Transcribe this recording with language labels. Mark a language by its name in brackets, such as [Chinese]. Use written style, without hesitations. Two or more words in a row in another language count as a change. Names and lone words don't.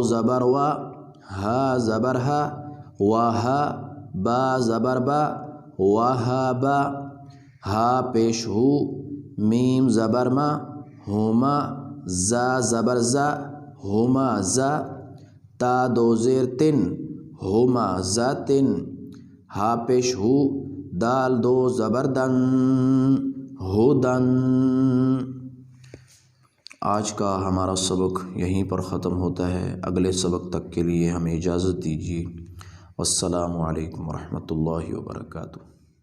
[Urdu] زبر وا ہا زبر ہا وہا، با زبر با وہابا، ہا پیش ہو میم زبر ما ہما، زا زبر زا ہما زا، تا دو زیر تن ہما ذاتن، ہا پیش ہو دال دو زبر دن ہدن۔ آج کا ہمارا سبق یہیں پر ختم ہوتا ہے، اگلے سبق تک کے لیے ہمیں اجازت دیجیے۔ والسلام علیکم ورحمۃ اللہ وبرکاتہ۔